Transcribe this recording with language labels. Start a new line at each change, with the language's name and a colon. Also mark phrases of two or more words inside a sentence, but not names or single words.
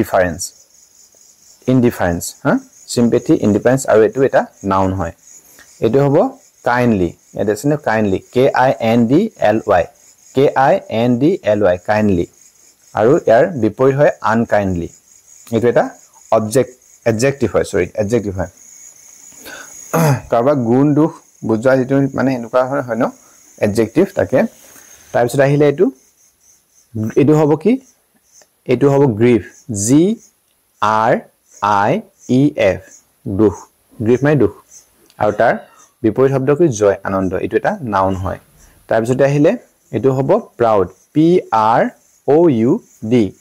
Assamese: indifference হা
English: sympathy indifference
Assamese: আৰু এটো এটা নাউন হয় এটো হ'ব kindly এটা আছে ন
English: kindly k i n d l y kindly
Assamese: আৰু ইয়াৰ বিপৰীত হয় unkindly এটো এটা adjective হয় কাৰবা গুণ দুখ বুজোৱা যেটো মানে এনেকুৱা হয় ন এডজেক্টিভ তাকে তাৰ পিছত আহিলে এটো হ'ব কি এটো হ'ব গ্ৰিফ
English: G R I E F
Assamese: দুখ গ্ৰিফ মানে দুখ আৰু তাৰ বিপৰীত শব্দ কি জয় আনন্দ এটো এটা নাউন হয় তাৰ পিছত আহিলে এটো হ'ব
English: proud P R O U D